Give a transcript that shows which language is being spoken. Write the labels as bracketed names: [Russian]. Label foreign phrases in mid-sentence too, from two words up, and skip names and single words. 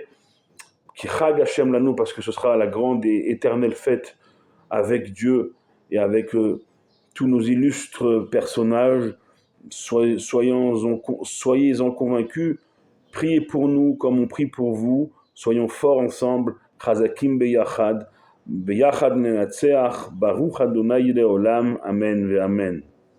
[Hebrew] כי חג השם לנו, [French] parce que ce sera la grande et éternelle fête avec Dieu et avec tous nos illustres personnages. Soyez-en convaincus, priez pour nous comme on prie pour vous, soyons forts ensemble, [Hebrew] חזקים ביחד, ביחד ננצח, ברוך ה' לעולם, אמן ואמן.